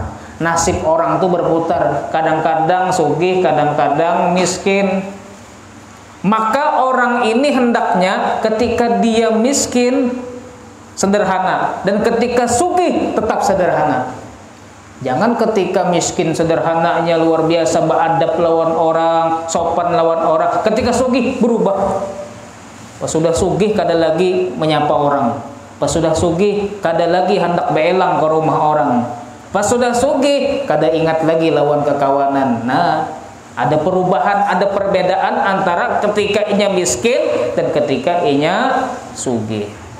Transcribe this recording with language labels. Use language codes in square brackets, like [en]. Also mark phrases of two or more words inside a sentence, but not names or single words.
[bjn] Nasib orang tuh berputar, kadang-kadang sugih, kadang-kadang miskin. Maka orang ini hendaknya ketika dia miskin sederhana dan ketika sugih tetap sederhana. Jangan ketika miskin sederhananya luar biasa, beradab lawan orang, sopan lawan orang, ketika sugih berubah. Pas sudah sugih kada lagi menyapa orang, pas sudah sugih kada lagi hendak beelang ke rumah orang, pas sudah sugih kada ingat lagi lawan kekawanan. Nah, ada perubahan, ada perbedaan antara ketika inya miskin dan ketika inya sugih.